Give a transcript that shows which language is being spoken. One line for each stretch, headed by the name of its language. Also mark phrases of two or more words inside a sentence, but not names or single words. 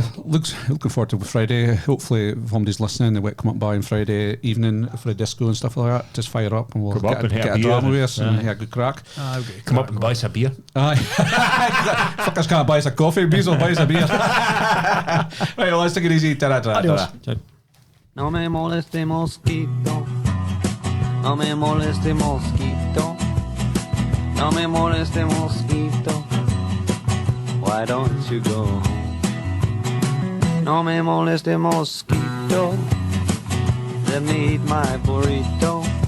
English: Looking forward to Friday. Hopefully, if somebody's listening, they will come up by on Friday evening for a disco and stuff like that. Just fire up and we'll Come up and hit get a a beer drama and- with us and aye. have a good crack. Come up and buy us a beer. Aye. Fuckers can't buy us a coffee. Bees will buy us a beer. Right, well, let's take it easy. Ta-ra, ta-ra, Adios. ta-ra.
Spanish: No me moleste mosquito, no me moleste mosquito, no me moleste mosquito.
English: Why don't you go home?
Spanish: No me moleste mosquito,
English: let me eat my burrito.